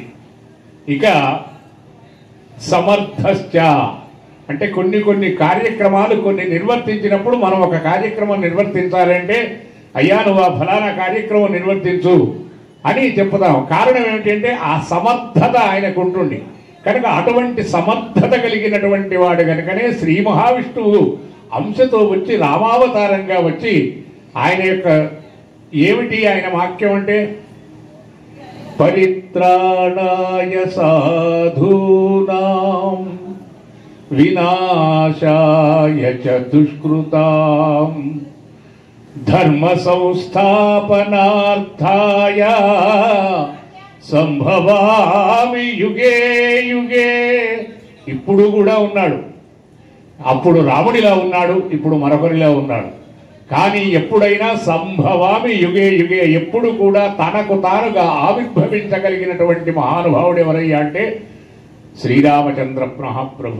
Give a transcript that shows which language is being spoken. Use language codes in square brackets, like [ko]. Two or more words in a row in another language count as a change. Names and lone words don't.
[te] ఇక సమర్థశ్చ అంటే కొన్ని కార్యక్రమాలు కొన్ని నిర్వర్తించినప్పుడు మనం ఒక కార్యక్రమం నిర్వర్తించాలంటే అయ్యా నువ్వు ఆ ఫలానా కార్యక్రమం నిర్వర్తించు అని చెప్పుతాం. కారణం ఏమిటంటే ఆ సమర్థత ఆయనకు ఉంటుంది కనుక, అటువంటి సమర్థత కలిగినటువంటి వాడు కనుకనే శ్రీ మహావిష్ణువు అంశతో వచ్చి రామావతారంగా వచ్చి ఆయన యొక్క ఏమిటి ఆయన వాక్యం అంటే పరిత్రాణాయ [sa] సాధూనాం వినాశాయ చ దుష్కృతాం ధర్మ సంస్థాపనార్థాయ సంభవామి యుగే యుగే. [te] ఇప్పుడు కూడా ఉన్నాడు, అప్పుడు రాముడిలా ఉన్నాడు, ఇప్పుడు మరొకరిలా ఉన్నాడు. కానీ ఎప్పుడైనా [sa] సంభవామి యుగే యుగే, [te] ఎప్పుడు కూడా తనకు తానుగా ఆవిర్భవించగలిగినటువంటి మహానుభావుడు ఎవరయ్యా అంటే శ్రీరామచంద్ర మహాప్రభు.